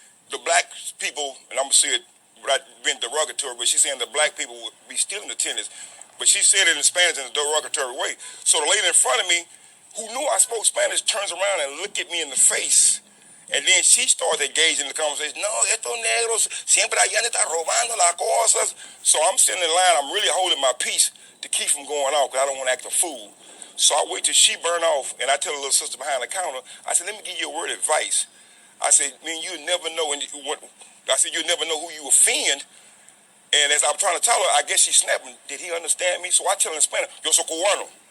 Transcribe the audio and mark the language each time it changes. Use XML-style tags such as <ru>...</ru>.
<en>The black people, and I'm going to say it without being derogatory, but she's saying the black people would be stealing the tennis. But she said it in Spanish in a derogatory way. So the lady in front of me, who knew I spoke Spanish, turns around and looked at me in the face. And then she started engaging in the conversation.</en> <es>No, estos negros siempre allá están robando las cosas.</es> <en>So I'm sitting in line. I'm really holding my peace to keep from going off because I don't want to act a fool. So I wait till she burn off, and I tell the little sister behind the counter, I said, let me give you a word of advice. I said, man, you never know. I said, you never know who you offend. And as I'm trying to tell her, I guess she's snapping. Did he understand me? So I tell her in Spanish,</en> <es>yo soy cubano.</es>